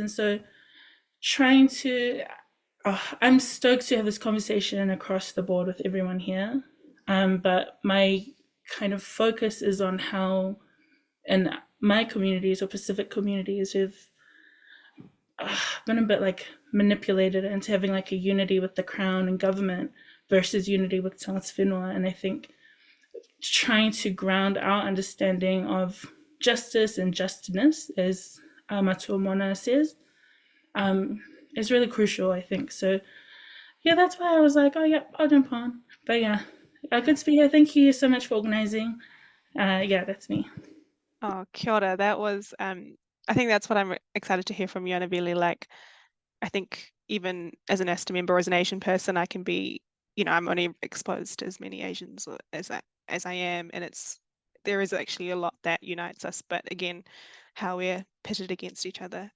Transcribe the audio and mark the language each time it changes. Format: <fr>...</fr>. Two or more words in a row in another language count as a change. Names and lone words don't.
<en>And so trying to, I'm stoked to have this conversation across the board with everyone here. But my kind of focus is on how in my communities or Pacific communities who've been a bit like manipulated into having like a unity with the crown and government versus unity with</en> <mi>tangata whenua.</mi> <en>And I think trying to ground our understanding of justice and justness, as Matua Mona says, is really crucial, I think. So yeah, that's why I was like, oh yeah, I'll jump on. But yeah, good to be here. Thank you so much for organizing. Yeah, that's me.</en> <mi>Oh, kia ora.</mi> <en>That was, I think that's what I'm excited to hear from you, Annabelle. Like, I think even as an ASTA member or as an Asian person, I can be, I'm only exposed to as many Asians as I am, and there is actually a lot that unites us, but again, how we're pitted against each other.</en>